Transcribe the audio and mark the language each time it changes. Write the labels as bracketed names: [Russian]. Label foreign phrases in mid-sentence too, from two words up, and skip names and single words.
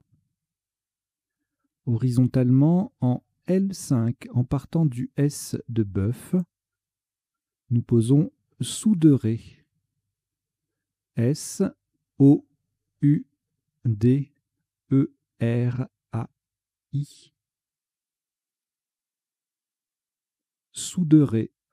[French] Horizontalement en L5, en partant du S de bœuf, nous posons Souderé. S O U D E R A I. Souderé.